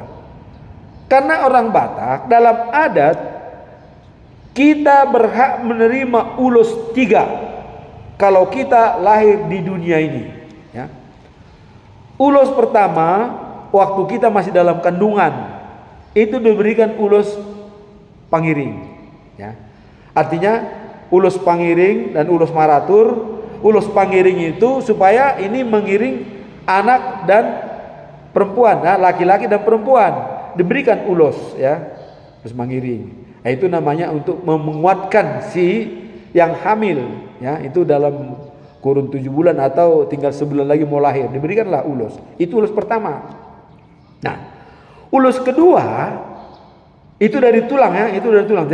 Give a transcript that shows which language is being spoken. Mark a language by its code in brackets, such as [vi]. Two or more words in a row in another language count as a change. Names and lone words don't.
[id] Karena orang Batak dalam adat kita berhak menerima ulus 3. Kalau kita lahir di dunia ini, ya. Ulus pertama, waktu kita masih dalam kandungan, itu diberikan ulus pangiring, ya. Artinya ulus pangiring dan ulus maratur. Ulus pangiring itu supaya ini mengiring anak dan perempuan, nah, laki-laki dan perempuan diberikan ulus, ya, ulus pangiring. Nah, itu namanya untuk menguatkan si yang hamil, ya, itu dalam kurun 7 bulan atau tinggal sebulan lagi mau lahir, diberikanlah ulus. Itu ulus pertama. Nah, ulus kedua itu dari tulang ya, itu dari tulang.